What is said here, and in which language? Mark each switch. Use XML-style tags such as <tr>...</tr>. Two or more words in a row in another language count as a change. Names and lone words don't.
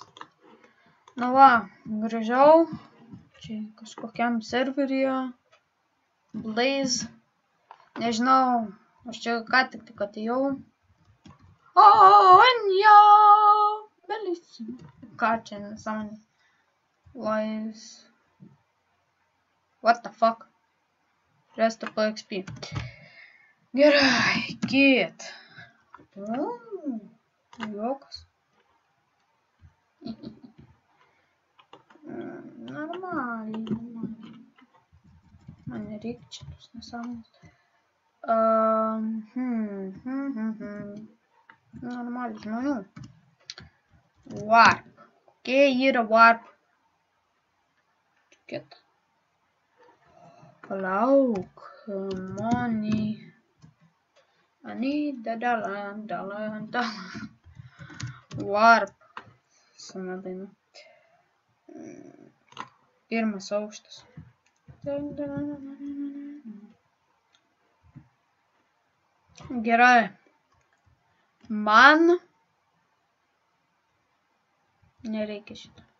<lt>Na va, grįžau. Čia kažkokiam serveryje. Blaze. Nežinau, aš čia ką tik atėjau. Anja! Belissimo. Ką čia nesąmonė? Lies.</lt> <en>What the fuck? Rest of XP.</en> <lt>Gerai, kit. Jokas. Normaliai. Man nereikia čia tos nesąmonės. Normaliai žmonių. Warp. Kokie yra warp? Kit. Palauk.</lt> <en>Money. I need the dollar.</en> <lt>Warp. Sena daina. Pirmas aukštas. Gerai. Man nereikia šitą.</lt>